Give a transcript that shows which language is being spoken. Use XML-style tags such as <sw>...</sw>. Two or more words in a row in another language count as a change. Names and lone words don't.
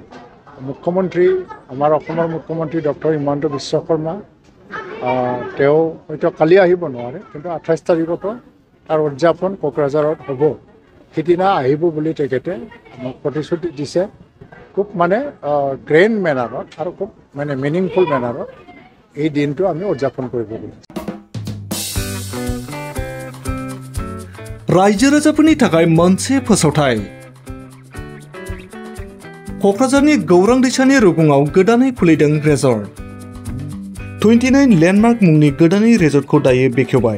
<as>মুখ্যমন্ত্ৰী আমাৰ অসমৰ মুখ্যমন্ত্ৰী ডক্টৰ হিমন্ত বিশ্ব শৰ্মা তেওঁ হয়তো কালি আহিব নোৱাৰে, কিন্তু 28 তাৰিখতো তাৰ উদযাপন কোকৰাঝাৰত হ'ব। সিদিনা আহিব বুলি তেখেতে আমাক প্ৰতিশ্ৰুতি দিছে। খুব মানে</as> <en>grand manner</en> <as>আৰু খুব মানে</as> <en>meaningful manner</en> <as>এই দিনটো আমি উদযাপন কৰিব লাগিব।</as> <brx>रायजो राजाफोरनि थाखाय मोनसे फोसावथाय। क'क्राझारनि गौरां दैसानि रुगुङाव गोदानै खुलिदों रेजर्ट। 29 लेन्डमार्क मुंनि गोदानै रेजर्टखौ दायो बेखेवबाय।</brx>